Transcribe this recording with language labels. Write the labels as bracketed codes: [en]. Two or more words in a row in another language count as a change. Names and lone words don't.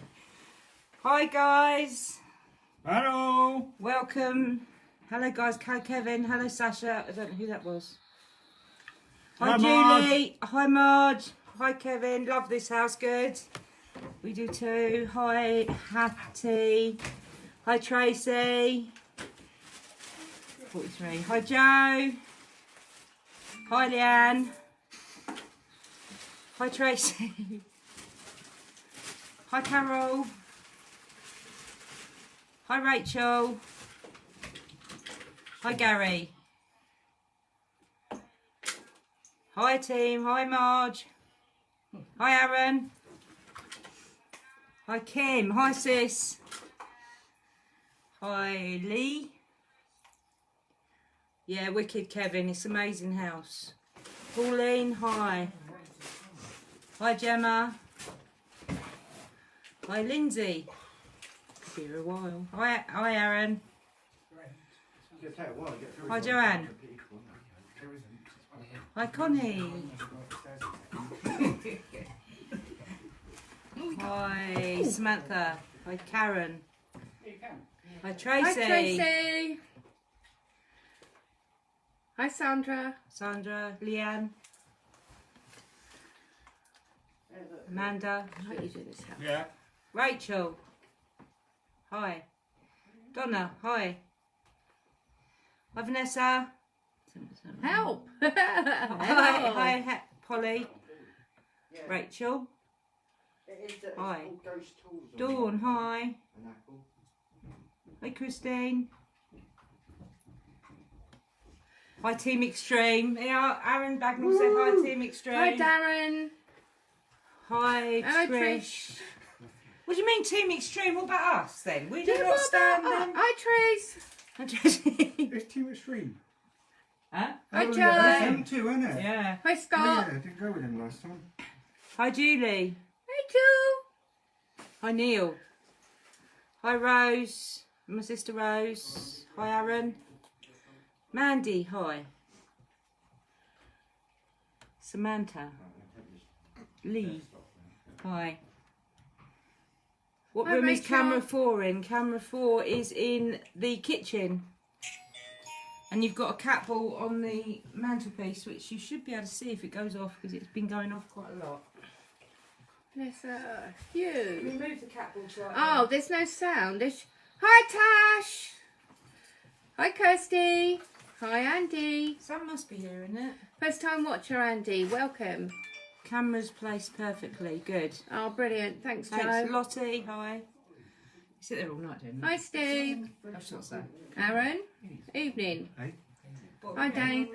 [en] Hi guys. Hello. Welcome. Hello guys. Hi Kevin. Hello Sasha. I don't know who that was. Hi, Hi, Julie. Hi Marge. Hi Kevin. Love this house. Good. We do too. Hi Hattie. Hi Tracy. 43. Hi Joe. Hi Leanne. Hi Tracy. Hi Carol. Hi Rachel. Hi Gary. Hi team. Hi Marge. Hi Aaron. Hi Kim. Hi sis. Hi Lee. Yeah, wicked Kevin. It's amazing house. Pauline. Hi. Hi Gemma. Hi Lindsay. Could be here a while. Hi Aaron. Hi Joanne. Hi Connie. Hi Samantha. Hi Karen. Hi Tracy. Hi Tracy! Hi Sandra. Sandra. Leanne. Amanda. How are you doing this house? Yeah. Rachel. Hi. Donna. Hi. Hi Vanessa. Help! Hi Polly. Rachel. Hi. Dawn. Hi. Hi Christine. Hi Team Extreme. Yeah, Aaron Bagnall said hi Team Extreme. Hi Darren. Hi Hello Trish. Trish. What do you mean Team Extreme? What about us then? We do Yeah, not what stand about- them. Hi Trace. Hi Tracy. It's Team Extreme. Huh? Hi Oh, Joe. yeah, that's them too, isn't it? Yeah. Hi Oh, Scott. yeah, I didn't go with him last time. Hi Julie. Hi Joe. Hi Neil. Hi Rose. My sister Rose. Hi Aaron. Mandy. Hi. Samantha. Lee. Hi. What Hi, room is Rachel. camera 4 in? Camera 4 is in the kitchen. And you've got a cat ball on the mantelpiece, which you should be able to see if it goes off, because it's been going off quite a lot. Bless her. You. Remove the cat ball to Oh, there's no sound. Hi Tash. Hi Kirsty. Hi Andy. Sam must be hearing it. First time watcher Andy. Welcome. Camera's placed perfectly. Good. Oh, brilliant. Thanks, Thanks, Joe. Lottie. Hi. You sit there all night, don't you? Hi Steve. That's not so. Aaron. Evening. Hey? Hi Dave.